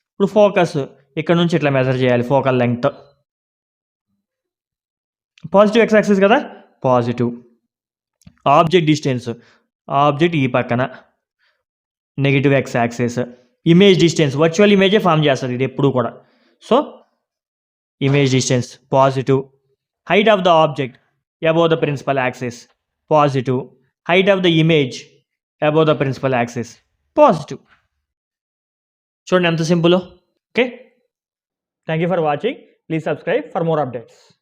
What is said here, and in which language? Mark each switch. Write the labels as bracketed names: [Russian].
[Telugu] ఇప్పుడు ఫోకస్ ఇక్కడ నుంచి ఇట్లా మెజర్ చేయాలి. Focal length positive X axis కదా, పాజిటివ్. ఆబ్జెక్ట్ డిస్టెన్స్, ఆబ్జెక్ట్ ఈ పక్కన negative X axis. Image distance, virtual ఇమేజే form చేస్తుంది ఇది ఎప్పుడు కూడా. [English] So image distance positive. Height of the object above the principal axis, positive. Height of the image above the principal axis, positive. [Telugu] చూడండి ఎంత simple. [English] Okay, thank you for watching. Please subscribe for more updates.